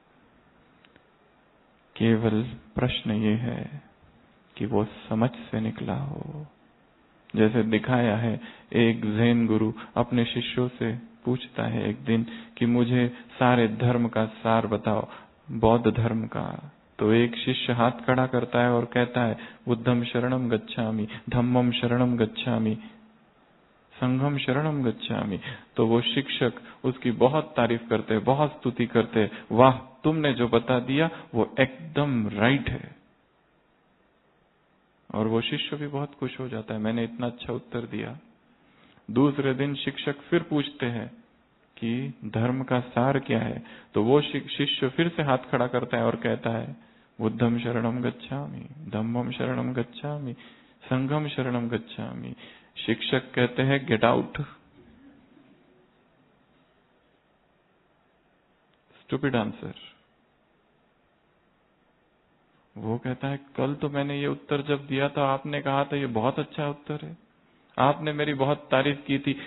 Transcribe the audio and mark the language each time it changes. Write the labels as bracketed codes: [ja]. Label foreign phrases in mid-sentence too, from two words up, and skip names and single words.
[hi] केवल प्रश्न ये है कि वो समझ से निकला हो। जैसे दिखाया है, एक ज़ैन गुरु अपने शिष्यों से पूछता है एक दिन कि मुझे सारे धर्म का सार बताओ, बौद्ध धर्म का। तो एक शिष्य हाथ खड़ा करता है और कहता है, [pi] बुद्धम शरणम गच्छामि, धम्मम शरणम गच्छामि, संघम शरणम गच्छामि। [hi] तो वो शिक्षक उसकी बहुत तारीफ करते, बहुत स्तुति करते, वाह तुमने जो बता दिया वो एकदम राइट है। और वो शिष्य भी बहुत खुश हो जाता है, मैंने इतना अच्छा उत्तर दिया। दूसरे दिन शिक्षक फिर पूछते हैं कि धर्म का सार क्या है। तो वो शिष्य फिर से हाथ खड़ा करता है और कहता है, [pi] बुद्धम शरणम गच्छामि, धम्मम शरणम गच्छामि, संघम शरणम गच्छामि। [hi] शिक्षक कहते हैं, [en] get out, stupid answer. [hi] वो कहता है, कल तो मैंने ये उत्तर जब दिया था, आपने कहा था ये बहुत अच्छा उत्तर है, आपने मेरी बहुत तारीफ की थी।